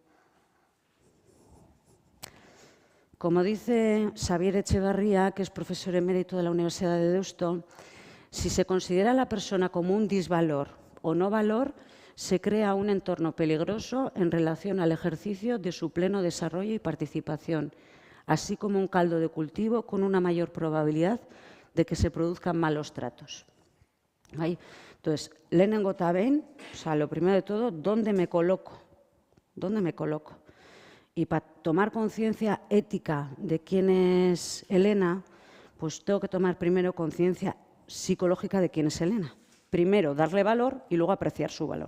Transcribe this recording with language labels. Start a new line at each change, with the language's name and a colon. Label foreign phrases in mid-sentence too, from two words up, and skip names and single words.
Spanish: Como dice Xavier Echevarría, que es profesor emérito de la Universidad de Deusto, si se considera a la persona como un disvalor o no valor, se crea un entorno peligroso en relación al ejercicio de su pleno desarrollo y participación, así como un caldo de cultivo con una mayor probabilidad de que se produzcan malos tratos. Entonces,
Basque: lehenengo eta behin,
Spanish: lo primero de todo, ¿dónde me coloco? ¿Dónde me coloco? Y para tomar conciencia ética de quién es Elena, pues tengo que tomar primero conciencia psicológica de quién es Elena. Primero darle valor y luego apreciar su valor.